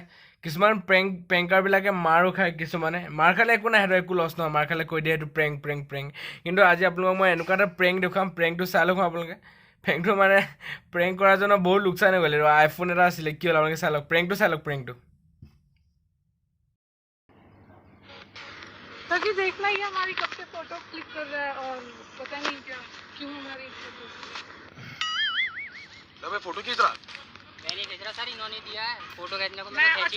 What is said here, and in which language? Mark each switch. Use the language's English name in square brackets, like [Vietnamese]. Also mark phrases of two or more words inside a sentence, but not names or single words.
[Assamese] কিছুমান প্ৰেংকাৰবিলাকে মাৰো খায়, কিছুমানে মাৰ খালে একো নাই, সেইটো একো লছ নহয়। মাৰ খালে কৈ দিয়ে সেইটো প্ৰেংক। কিন্তু আজি আপোনালোকক মই এনেকুৱা এটা প্ৰেংক দেখুৱাম, প্ৰেংকটো চাই লওক আপোনালোকে। প্ৰেংকটো মানে প্ৰেংক কৰাজনৰ বহুত লোকচান হৈ গ'ল। আইফোন এটা আছিলে, কি হ'ল আপোনালোকে চাই লওক। প্ৰেংকটো [Hindi] तभी देखना ही हमारी कब से फोटो क्लिक कर रहा है और पता नहीं क्या क्यों हमारी फोटो। मैं फोटो खींच रहा। मैं नहीं खींच रहा सर, इन्होंने दिया है फोटो खींचने को। मैं मैंने अच्छा